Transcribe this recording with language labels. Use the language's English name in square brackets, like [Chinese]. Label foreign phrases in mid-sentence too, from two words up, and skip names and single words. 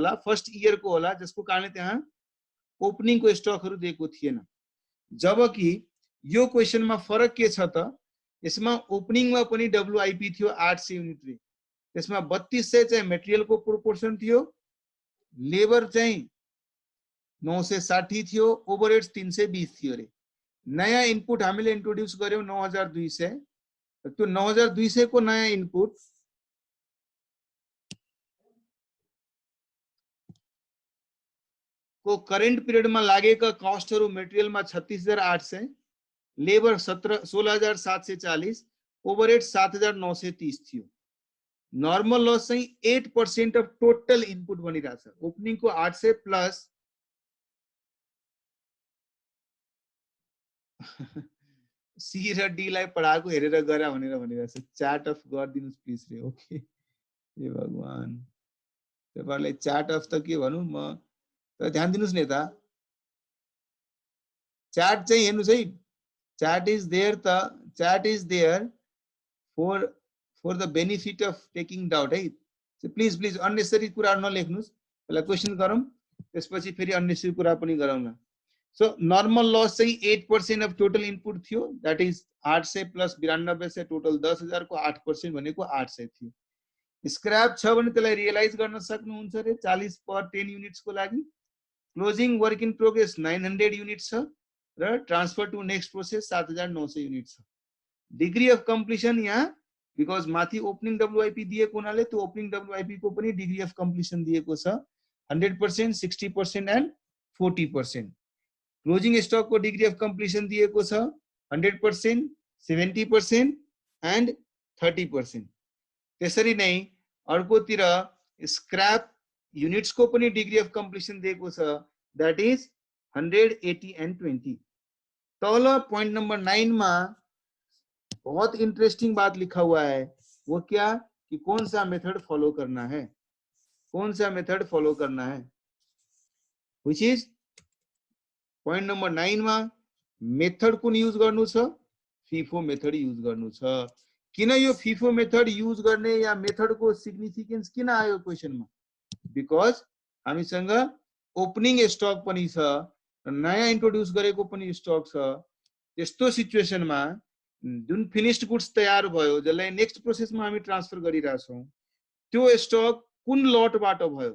[Nepali] होला [English] first year [Nepali] को होला जसको कारणले त्यहाँ ओपनिङ को स्टकहरु दिएको थिएन जबकि यो क्वेशनमा फरक के छ त यसमा ओपनिङ मा पनि डब्ल्युआईपी थियो 800 युनिट रे त्यसमा 3200 चाहिँ मटेरियल को प्रोपोर्सन थियो लेबर चाहिँ 960 थियो ओभरहेड्स 320 थियो रे नयाँ इनपुट हामीले इन्ट्रोड्युस गर्यौं 9200 त्यो 9200 को नयाँ इनपुट को [English] current period [Nepali] में लागेका कस्टहरु मटेरियल में 36,800 लेबर 16,740 ओभरहेड 7,930 थियो [English] normal loss [Nepali] चाहिँ [English] 8% of total input [Nepali] बनिरहेछ ओपनिङ को 800 प्लस सी र डी लाई पढाएको हेरेर गरा भनेर भनिरहेछ [English] chart off [Nepali] गरिदिनुस् प्लिज रे ओके हे भगवान तपाईहरुले [English] chart off [Nepali] त के भनौं म त ध्यान दिनुस् न यता चार्ट चाहिँ हेर्नुस् है [English] chart is there for the benefit of taking doubt [Nepali] है [English] so please unnecessary [Nepali] कुरा नलेख्नुस् पहिला क्वेशन गरौँ त्यसपछि फेरि unnecessary कुरा पनि गरौँला [English] so normal loss चाहिँ 8% of total input थियो that is 800 plus 92 [Nepali] से टोटल 10,000 को 8% भनेको 800 थियो स्क्रैप छ भने त्यसलाई रियलाइज गर्न सक्नुहुन्छ रे 40 पर 10 युनिट्स को लागि [English] closing work in progress [Nepali] 900 युनिट्स छ र [English] transfer to next process [Nepali] 7,900 युनिट्स छ [English] degree of completion [Nepali] यहाँ बिकज माथि ओपनिङ डब्ल्युआईपी दिएको हुनाले त्यो ओपनिङ डब्ल्युआईपी को पनि [English] degree of completion [Nepali] दिएको छ 100% 60% एन्ड 40% क्लोजिङ स्टक को [English] degree of completion [Nepali] दिएको छ 100% 70% एन्ड 30%। त्यसरी नै अर्कोतिर स्क्रैप युनिट्स को पनि [English] degree of completion [Nepali] दिएको छ, [English] that is 100, 80 and 20. [Hindi] तल [English] point number [Hindi] 9 में बहुत इंटरेस्टिंग बात लिखा हुआ है, वो क्या कि कौन सा [English] method follow [Hindi] करना है, कौन सा [English] method follow [Hindi] करना है, [English] which is point number [Hindi] 9 [Nepali] में मेथड कुन यूज गर्नु छ, [Hindi] फिफो मेथड यूज गर्नु छ। [Nepali] किन यो [English] FIFO method use [Nepali] गर्ने या मेथड को सिग्निफिकेन्स किन आयो क्वेशनमा, बिकज हामीसँग ओपनिङ स्टक पनि छ, नयाँ इन्ट्रोड्युस गरेको पनि स्टक छ। त्यस्तो सिचुएसनमा जुन [English] finished goods [Nepali] तयार भयो, जसलाई नेक्स्ट प्रोसेसमा हामी ट्रान्सफर गरिरहेछौँ, त्यो स्टक कुन लटबाट भयो।